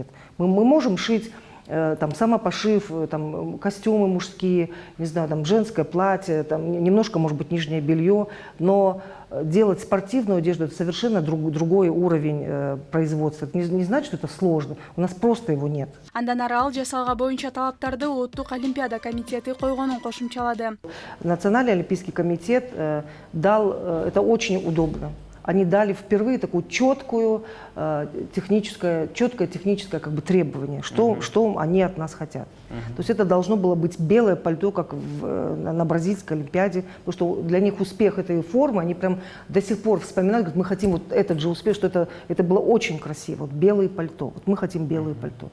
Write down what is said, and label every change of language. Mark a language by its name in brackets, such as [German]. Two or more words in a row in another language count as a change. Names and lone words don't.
[Russian] Мы можем шить там самопошив, там костюмы мужские, не знаю, там женское платье, там немножко, может быть, нижнее белье, но делать спортивную одежду — это совершенно другой уровень производства. Это не значит, что это сложно. У нас просто его нет. [Kyrgyz] Андан ары ал жасалга боюнча талаптарды Улуттук олимпиада комитети койгонун кошумчалады. [Russian] Национальный олимпийский комитет дал, это очень удобно. Они дали впервые такую четкое техническое как бы требование, что они от нас хотят. То есть это должно было быть белое пальто, как на Бразильской олимпиаде, потому что для них успех этой формы, они прям до сих пор вспоминают, говорят, мы хотим вот этот же успех, что это было очень красиво, вот белое пальто, вот мы хотим белое пальто.